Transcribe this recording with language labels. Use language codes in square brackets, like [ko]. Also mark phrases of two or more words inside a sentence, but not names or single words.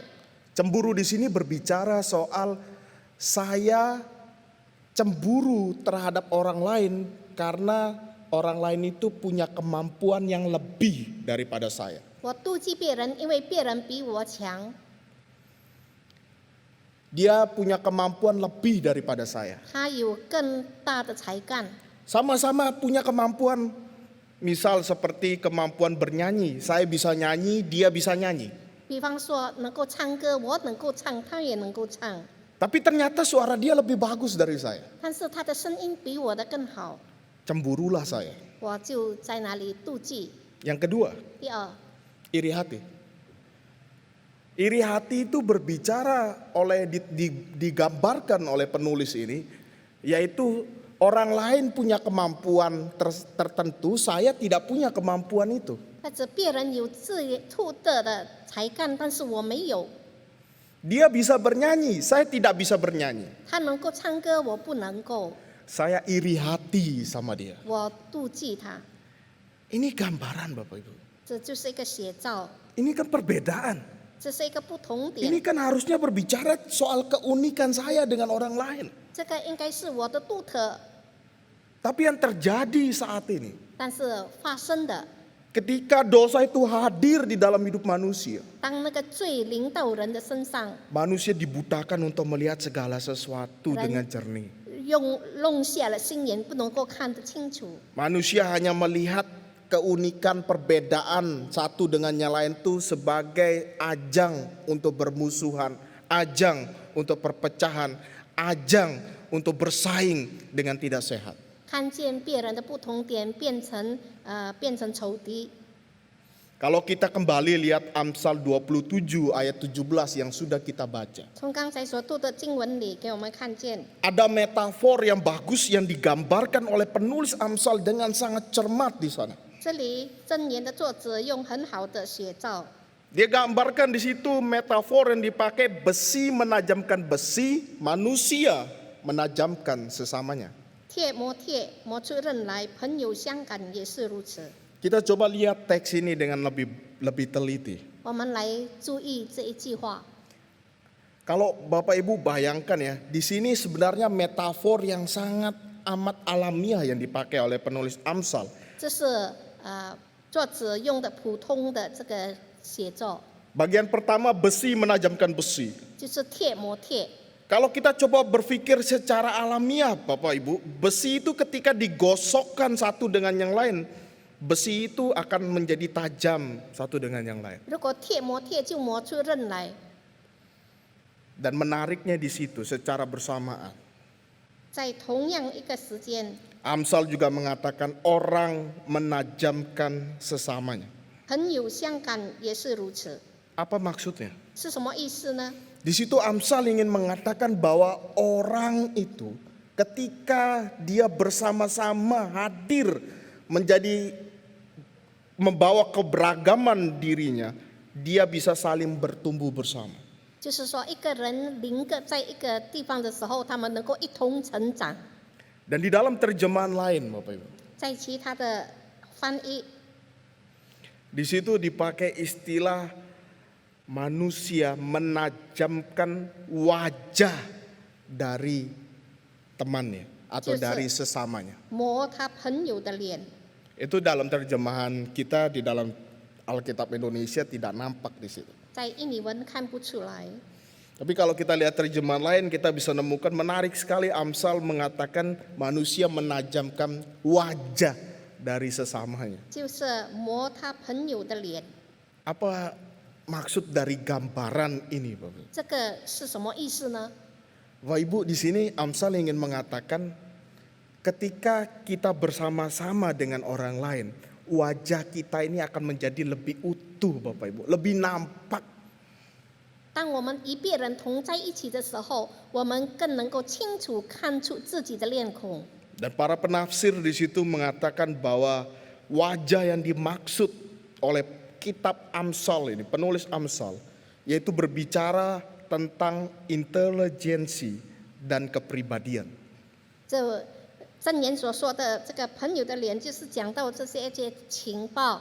[id] Cemburu di sini berbicara soal saya cemburu terhadap orang lain karena orang lain itu punya kemampuan yang lebih daripada saya. [zh] 我妒忌别人，因为别人比我强， [id] Dia punya kemampuan lebih daripada saya. [zh] 他有更大的才干。 [id] Sama-sama punya kemampuan. Misal seperti kemampuan bernyanyi. Saya bisa nyanyi, dia bisa nyanyi. [zh] 比方说，能够唱歌，我能够唱，他也能够唱， [id] Tapi ternyata suara dia lebih bagus dari saya. [zh] 但是他的声音比我的更好， [id] Cemburulah saya. [zh] 我就在哪里妒忌。 [id] Yang kedua, [zh] 第二， [id] iri hati. Iri hati itu berbicara digambarkan oleh penulis ini, yaitu orang lain punya kemampuan tertentu, saya tidak punya kemampuan itu. [zh] 那指别人有独特的才干，但是我没有。 [id] Dia bisa bernyanyi, saya tidak bisa bernyanyi. [zh] 他能够唱歌，我不能够， [id] Saya iri hati sama dia. [zh] 我妒忌他。 [id] Ini gambaran Bapak Ibu. [zh] 这就是一个写照， [id] Ini kan perbedaan. [zh] 这是一个不同 [id] Ini [zh] 点。 [id] kan harusnya berbicara soal keunikan saya dengan orang lain. [zh] 这个应该是我的独特， [id] Tapi yang terjadi saat ini, [zh] 但是发生的， [id] ketika dosa itu hadir di dalam hidup manusia, [zh] 当那个罪临到人的身上， [id] manusia dibutakan untuk melihat segala sesuatu dengan jernih. [zh] 弄瞎了心眼，不能够看得清楚。 [id] Manusia hanya melihat keunikan perbedaan satu dengan yang lain itu sebagai ajang untuk bermusuhan, ajang untuk perpecahan, ajang untuk bersaing dengan tidak sehat. [zh] 看见别人的不同点，变成仇敌。 [id] Kalau kita kembali lihat Amsal 27 ayat 17 yang sudah kita baca. [zh] 从刚才所读的经文里，给我们看见 [id] Ada metafor yang bagus yang digambarkan oleh penulis Amsal dengan sangat cermat di sana. [zh] 这里箴言的作者用很好的写照， [id] Dia gambarkan di situ metafor yang dipakai besi menajamkan besi, manusia menajamkan sesamanya. [zh] 铁磨铁，磨出刃来；朋友相感也是如此。 [id] Kita coba lihat teks ini dengan lebih teliti. [zh] 我们来注意这一句话。 [id] Kalau Bapak Ibu bayangkan ya, di sini sebenarnya metafor yang sangat amat alamiah yang dipakai oleh penulis Amsal. [zh] 这是作者用的普通的这个写作， [id] Bagian pertama besi menajamkan besi. [zh] 就是铁磨铁。 [id] Kalau kita coba berpikir secara alamiah Bapak Ibu, besi itu ketika digosokkan satu dengan yang lain, besi itu akan menjadi tajam satu dengan yang lain. [zh] 如果铁磨铁就磨出刃来。 [id] Dan menariknya di situ secara bersamaan. [zh] 在同样一个时间， [id] Amsal juga mengatakan orang menajamkan sesamanya. [zh] 朋友相感也是如此。 [id] Apa maksudnya? [zh] 是什么意思呢？ [id] Di situ Amsal ingin mengatakan bahwa orang itu ketika dia bersama-sama hadir menjadi membawa keberagaman dirinya, dia bisa saling bertumbuh bersama. [zh] 就是说，一个人临个在一个地方的时候，他们能够一同成长。 [id] Dan di dalam terjemahan lain Bapak Ibu, [zh] 在其他的翻译， [id] di situ dipakai istilah manusia menajamkan wajah dari temannya atau Justru. dari sesamanya. [zh] 磨他朋友的脸。 [id] Itu dalam terjemahan kita di dalam Alkitab Indonesia tidak nampak di situ. [zh] 在印尼文看不出来， [id] Tapi kalau kita lihat terjemahan lain kita bisa menemukan menarik sekali Amsal mengatakan manusia menajamkan wajah dari sesamanya. [zh] 就是磨他朋友的脸。 [id] Apa maksud dari gambaran ini Bapak? [zh] 这个是什么意思呢？ [id] Bapak Ibu, di sini Amsal ingin mengatakan ketika kita bersama-sama dengan orang lain, wajah kita ini akan menjadi lebih utuh Bapak Ibu, lebih nampak. [zh] 当我们与别人同在一起的时候，我们更能够清楚看出自己的脸孔。 [id] Dan para penafsir di situ mengatakan bahwa wajah yang dimaksud oleh kitab Amsal ini, penulis Amsal, yaitu berbicara tentang intelijensi dan kepribadian. [zh] 这箴言所说的这个朋友的脸，就是讲到这些情报。